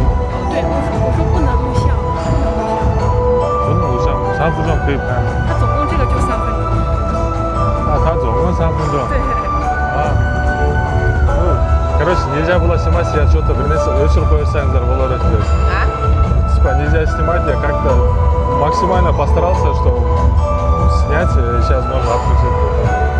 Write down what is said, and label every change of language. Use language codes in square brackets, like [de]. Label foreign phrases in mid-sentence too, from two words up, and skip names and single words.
[zh] 对，我说不能录像，不能录像，3分钟可以拍吗？它总共这个就3分钟。 А,他总共3分钟。对。 [ru] Короче, нельзя было снимать, я что-то решил поверсанзар было разбить. Типа нельзя снимать, я как-то максимально постарался, чтобы снять, и сейчас можно отключить.